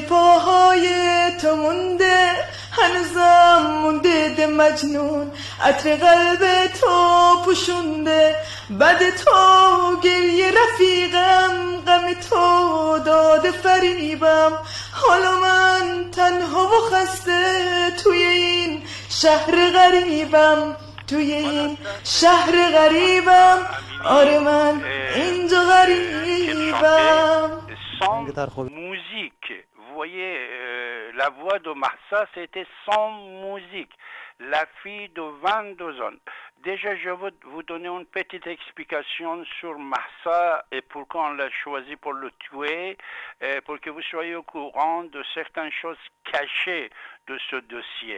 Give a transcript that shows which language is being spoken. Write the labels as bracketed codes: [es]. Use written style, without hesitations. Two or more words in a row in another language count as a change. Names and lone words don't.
[fa] پاهای تو مونده هنوزم مونده ده مجنون عطر قلب تو پوشونده بعد تو گریه رفیقم غم تو داده فریبم حالا من تنها و خسته توی این شهر غریبم توی این شهر غریبم آره من اینجا غریبم [fr] Musique, vous voyez, la voix de Mahsa, c'était sans musique. La fille de 22 ans. Déjà, je veux vous donner une petite explication sur Mahsa et pourquoi on l'a choisi pour le tuer, pour que vous soyez au courant de certaines choses cachées de ce dossier.